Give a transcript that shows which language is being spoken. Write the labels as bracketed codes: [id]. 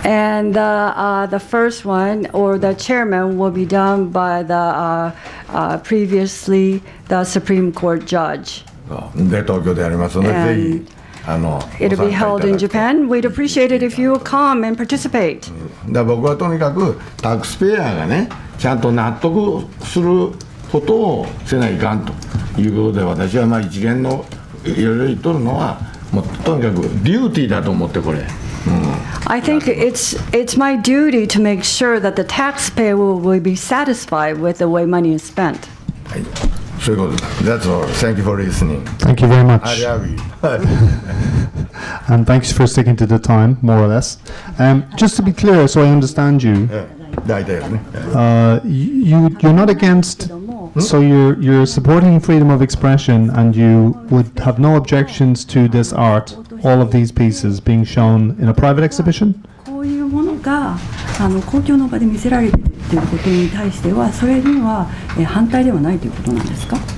[en] And the first one, or the chairman, will be done by the previously the Supreme Court judge. [ja] で東京でやりますので、ぜひ [en] it'll be held in Japan. We'd appreciate it if you will come and participate. [ja] だ僕はとにかくタックスペアがね、ちゃんと納得することをせないかんということで、私はまあ一連のいろいろ言っとるのはもうとにかくデューティーだと思ってこれ。 [en] I think it's my duty to make sure that the taxpayer will be satisfied with the way money is spent. [ja] はい、そういうことだ。 [en] That's all. Thank you for listening. Thank you very much. I love you. And thanks for sticking to the time, more or less. Just to be clear, so I understand you, [ja] 大体ですね。 [en] you're not against, so you're supporting freedom of expression, and you would have no objections to this art, all of these pieces being shown in a private exhibition? [ja] こういうものが公共の場で見せられているということに対しては、それには反対ではないということなんですか？